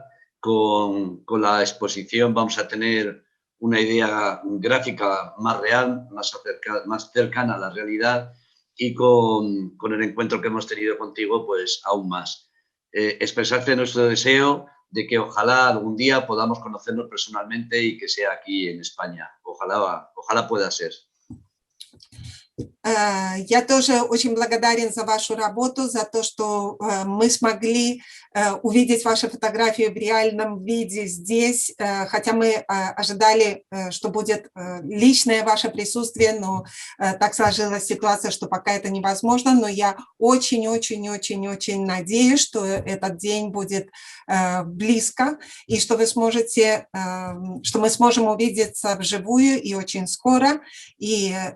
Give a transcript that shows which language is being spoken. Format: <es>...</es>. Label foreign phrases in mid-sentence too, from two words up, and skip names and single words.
<es>Con la exposición vamos a tener una idea gráfica más real, más cercana a la realidad, y con el encuentro que hemos tenido contigo, pues aún más. Expresarte nuestro deseo de que ojalá algún día podamos conocernos personalmente y que sea aquí en España. Ojalá pueda ser.</es> <ru>Я тоже очень благодарен за вашу работу, за то, что мы смогли увидеть ваши фотографии в реальном виде здесь, хотя мы ожидали, что будет личное ваше присутствие, но так сложилась ситуация, что пока это невозможно, но я очень надеюсь, что этот день будет близко, и что вы сможете, что мы сможем увидеться вживую и очень скоро, и</ru>